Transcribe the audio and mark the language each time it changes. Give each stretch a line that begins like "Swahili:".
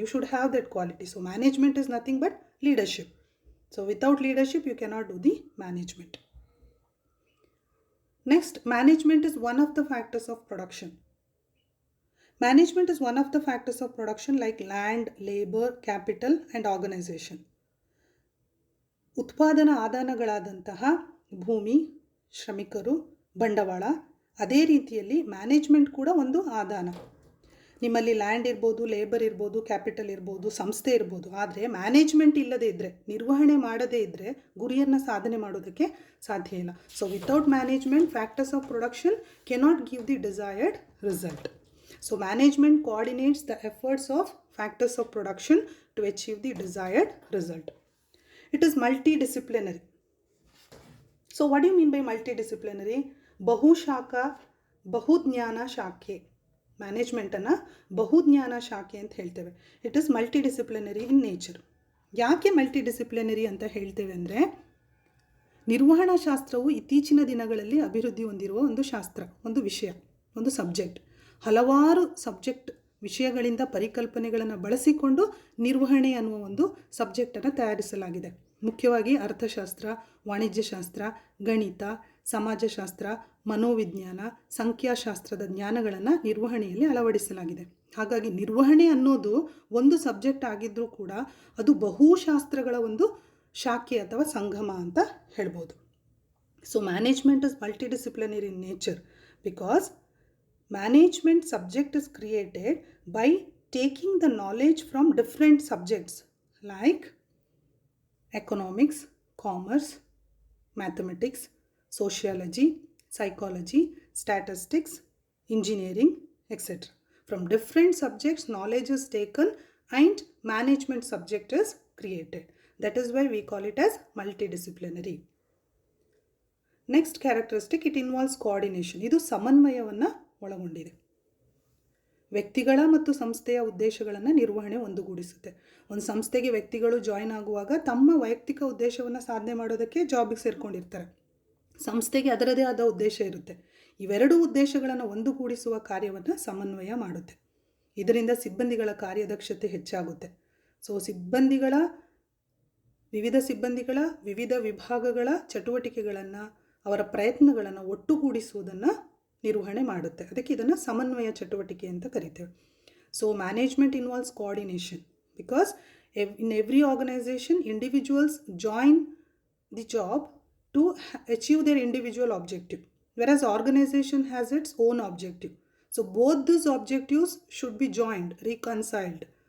English: You should have that quality. So management is nothing but leadership. So without leadership you cannot do the management. Next, management is one of the factors of production. Management is one of the factors of production like land, labor, capital and organization.
Kannada: ಉತ್ಪಾದನಾ ಆದಾನಗಳಾದಂತಹ ಭೂಮಿ, ಶ್ರಮಿಕರು, ಬಂಡವಾಳ, ಅದೇ ರೀತಿಯಲ್ಲಿ management ಕೂಡ ಒಂದು ಆದಾನ. ನಿಮ್ಮಲ್ಲಿ land ಇರ್ಬೋದು, labour ಇರ್ಬೋದು, ಕ್ಯಾಪಿಟಲ್ ಇರ್ಬೋದು, ಸಂಸ್ಥೆ ಇರ್ಬೋದು. ಆದರೆ ಮ್ಯಾನೇಜ್ಮೆಂಟ್ ಇಲ್ಲದೇ ಇದ್ದರೆ, ನಿರ್ವಹಣೆ ಮಾಡದೇ ಇದ್ದರೆ ಗುರಿಯನ್ನು ಸಾಧನೆ ಮಾಡೋದಕ್ಕೆ ಸಾಧ್ಯ ಇಲ್ಲ.
English: So without management factors of production cannot give the desired result. So management coordinates the efforts of factors of production to achieve the desired result. It is multidisciplinary. So what do you mean by multidisciplinary?
Kannada: ಬಹುಶಾಖಾ, ಬಹುಜ್ಞಾನ ಶಾಖೆ. ಮ್ಯಾನೇಜ್ಮೆಂಟನ್ನು ಬಹುಜ್ಞಾನ ಶಾಖೆ ಅಂತ ಹೇಳ್ತೇವೆ.
English: It is multidisciplinary in nature.
Kannada: ಯಾಕೆ multidisciplinary ಅಂತ ಹೇಳ್ತೇವೆ ಅಂದರೆ, ನಿರ್ವಹಣಾ ಶಾಸ್ತ್ರವು ಇತ್ತೀಚಿನ ದಿನಗಳಲ್ಲಿ ಅಭಿವೃದ್ಧಿ ಹೊಂದಿರುವ ಒಂದು ಶಾಸ್ತ್ರ, ಒಂದು ವಿಷಯ, ಒಂದು ಸಬ್ಜೆಕ್ಟ್. ಹಲವಾರು ಸಬ್ಜೆಕ್ಟ್ ವಿಷಯಗಳಿಂದ ಪರಿಕಲ್ಪನೆಗಳನ್ನು ಬಳಸಿಕೊಂಡು ನಿರ್ವಹಣೆ ಅನ್ನುವ ಒಂದು ಸಬ್ಜೆಕ್ಟನ್ನು ತಯಾರಿಸಲಾಗಿದೆ. ಮುಖ್ಯವಾಗಿ ಅರ್ಥಶಾಸ್ತ್ರ, ವಾಣಿಜ್ಯಶಾಸ್ತ್ರ, ಗಣಿತ, ಸಮಾಜಶಾಸ್ತ್ರ, ಮನೋವಿಜ್ಞಾನ, ಸಂಖ್ಯಾಶಾಸ್ತ್ರದ ಜ್ಞಾನಗಳನ್ನು ನಿರ್ವಹಣೆಯಲ್ಲಿ ಅಳವಡಿಸಲಾಗಿದೆ. ಹಾಗಾಗಿ ನಿರ್ವಹಣೆ ಅನ್ನೋದು ಒಂದು ಸಬ್ಜೆಕ್ಟ್ ಆಗಿದ್ದರೂ ಕೂಡ ಅದು ಬಹುಶಾಸ್ತ್ರಗಳ ಒಂದು ಶಾಖೆ ಅಥವಾ ಸಂಗಮ ಅಂತ ಹೇಳ್ಬೋದು.
English: So management is multidisciplinary in nature because management subject is created by taking the knowledge from different subjects like economics, commerce, mathematics, sociology, psychology, statistics, engineering, etc. From different subjects knowledge is taken and management subject is created. That is why we call it as multidisciplinary. Next characteristic, it involves coordination.
Kannada: ಇದು ಸಮನ್ವಯವನ್ನು ಒಳಗೊಂಡಿದೆ. ವ್ಯಕ್ತಿಗಳ ಮತ್ತು ಸಂಸ್ಥೆಯ ಉದ್ದೇಶಗಳನ್ನು ನಿರ್ವಹಣೆ ಒಂದುಗೂಡಿಸುತ್ತೆ. ಒಂದು ಸಂಸ್ಥೆಗೆ ವ್ಯಕ್ತಿಗಳು ಜಾಯಿನ್ ಆಗುವಾಗ ತಮ್ಮ ವೈಯಕ್ತಿಕ ಉದ್ದೇಶವನ್ನು ಸಾಧನೆ ಮಾಡೋದಕ್ಕೆ ಜಾಬಿಗೆ ಸೇರಿಕೊಂಡಿರ್ತಾರೆ. ಸಂಸ್ಥೆಗೆ ಅದರದೇ ಆದ ಉದ್ದೇಶ ಇರುತ್ತೆ. ಇವೆರಡೂ ಉದ್ದೇಶಗಳನ್ನು ಒಂದುಗೂಡಿಸುವ ಕಾರ್ಯವನ್ನು ಸಮನ್ವಯ ಮಾಡುತ್ತೆ. ಇದರಿಂದ ಸಿಬ್ಬಂದಿಗಳ ಕಾರ್ಯದಕ್ಷತೆ ಹೆಚ್ಚಾಗುತ್ತೆ. ಸೊ ವಿವಿಧ ಸಿಬ್ಬಂದಿಗಳ ವಿವಿಧ ವಿಭಾಗಗಳ ಚಟುವಟಿಕೆಗಳನ್ನು, ಅವರ ಪ್ರಯತ್ನಗಳನ್ನು ಒಟ್ಟುಗೂಡಿಸುವುದನ್ನು ನಿರ್ವಹಣೆ ಮಾಡುತ್ತೆ. ಅದಕ್ಕೆ ಇದನ್ನು ಸಮನ್ವಯ ಚಟುವಟಿಕೆ ಅಂತ ಕರಿತೇವೆ.
English: So management involves coordination because in every organization individuals join the job to achieve their individual objective, whereas organization has its own objective. So both these objectives should be joined, reconciled.